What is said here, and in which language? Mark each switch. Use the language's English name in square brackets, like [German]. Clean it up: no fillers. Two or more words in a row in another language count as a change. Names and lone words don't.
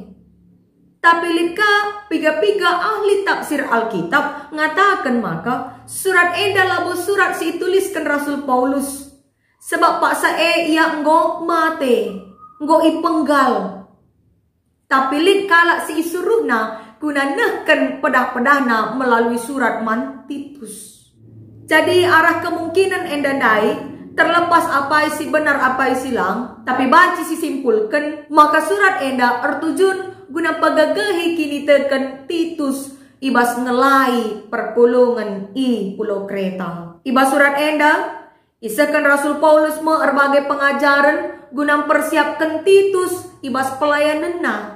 [Batak Karo] Tapi lika piga-piga ahli tafsir Alkitab ngatakan maka surat enda labo surat si tuliskan Rasul Paulus. Sebab paksa ia nggo mate, nggo ipenggal. Tapi lik kala si isuruhna guna nehken pedah-pedahna melalui surat man Titus. Jadi arah kemungkinan enda dai terlepas apa isi benar apa isi silang, tapi banci si simpulkan maka surat enda ertujun guna pagagahi kini teken Titus ibas ngelai perpulungan i Pulau Kreta. Ibas surat enda isakan Rasul Paulus berbagai pengajaran guna persiapkan Titus ibas pelayananna.